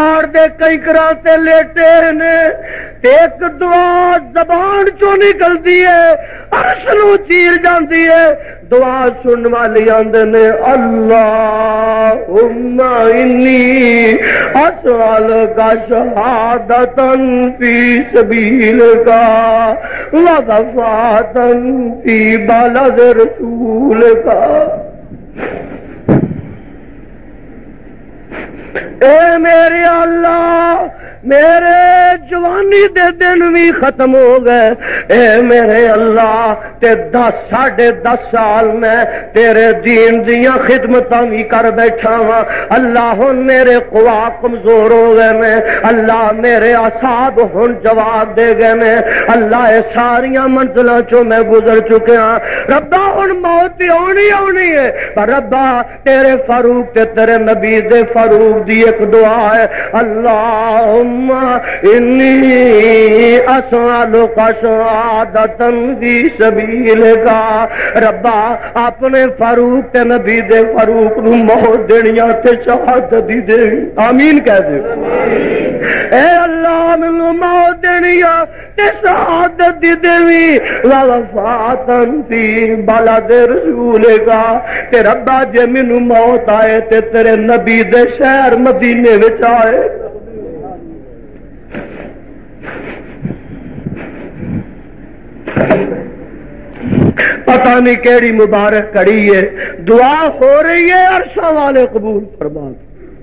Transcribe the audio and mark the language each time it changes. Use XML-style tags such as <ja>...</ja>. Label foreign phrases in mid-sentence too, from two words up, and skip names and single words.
<pa>دے کنکراں تے لیٹے نے، ایک دعا زبان چوں نکلدی ہے عرش نوں چیر جاندی ہے، دعا سن والی آندے نے</pa> <ar>اللہم انی اسألک شہادۃ فی سبیلک ووفاۃ فی بلد رسولک۔</ar> <pa>اے میرے اللہ، میرے جوانی دے دن بھی ختم ہو گئے، اے میرے اللہ تے 10 سال میں تیرے دین دیاں خدمتاں بھی کر بیٹھا ہاں، اللہ ہن میرے قوا کمزور ہو گئے نے، اللہ میرے اعصاب ہن جواب دے گئے نے، اللہ اے ساریاں منزلاں چوں میں گزر چکا ہاں، ربا ہن موت دی آنی ہے، پر ربا تیرے فاروق تے تیرے نبی دے فاروق دی ایک دعا ہے،</pa> <ar>اللہم انی اسألک شہادۃ فی سبیلک۔</ar> <pa>ربا اپنے فاروق تے نبی دے فاروق نو موت دینیاں تے شہادت دی دے، آمین کہہ دے۔ اے اللہ مینوں موت دینیاں تے شہادت دی دیوی،</pa> <ar>ووفاۃ فی بلد رسولک،</ar> <pa>تے ربا جے مینوں موت آئے تے تیرے نبی دے شہر مدینے وچ آئے۔ پتہ نہیں کیڑی مبارک کڑی ہے، دعا ہو رہی ہے، عرشاں والے قبول فرما۔</pa>